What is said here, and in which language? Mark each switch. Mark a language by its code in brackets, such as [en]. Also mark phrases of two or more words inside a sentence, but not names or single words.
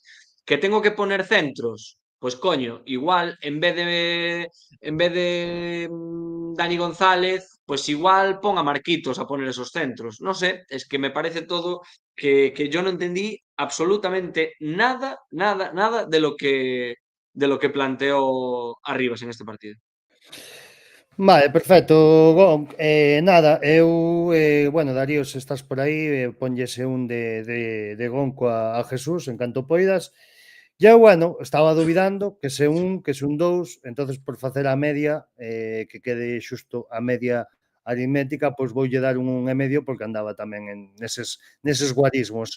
[es] Que tengo que poner centros, pues coño, igual en vez de Dani González, pues igual ponga a Marquitos a poner esos centros. No sé, es que me parece todo que yo no entendí absolutamente nada, nada, nada de lo que planteó Arribas en este partido. Vale, perfecto, Gon. [gl] Nada, eu, bueno, Darío, se estás por aí, ponllese un de Gon a Jesús, en canto poidas. E eu, bueno, estaba dubidando que se un 2, entonces por facer a media, que quede xusto a media aritmética, pois voulle dar un 1,5 porque andaba tamén neses guarismos.